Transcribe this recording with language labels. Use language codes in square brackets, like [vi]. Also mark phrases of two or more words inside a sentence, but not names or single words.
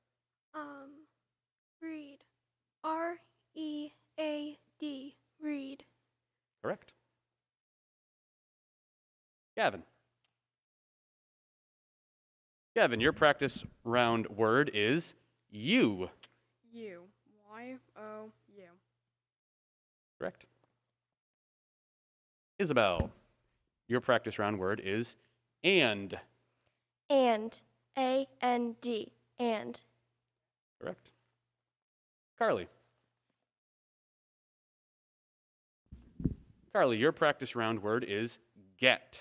[en] Read. R-E-A-D. Read. Correct. Gavin. Gavin, your practice round word is you. U. Y-O-U. Correct. Isabel, your practice round word is and. And. A-N-D. And. Correct. Carly. Carly, your practice round word is get.